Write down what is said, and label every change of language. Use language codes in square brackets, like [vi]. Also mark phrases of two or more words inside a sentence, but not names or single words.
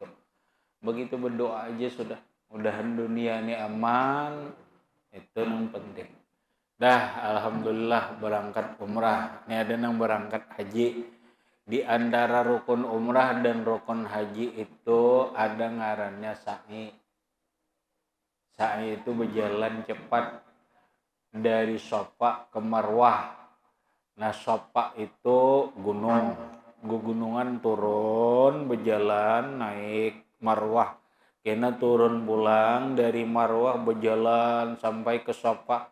[id] Begitu berdoa aja sudah. Mudahan dunia ini aman, itu yang penting. Dah, alhamdulillah berangkat umrah. [bjn] Ini ada yang berangkat haji. Di antara rukun umrah dan rukun haji itu ada ngarannya sa'i. [id] Sa'i itu berjalan cepat dari Safa ke Marwah. Nah, Safa itu gunung. Gunungan turun, berjalan, naik Marwah. [bjn] Kena turun pulang dari Marwah berjalan sampai ke Safa.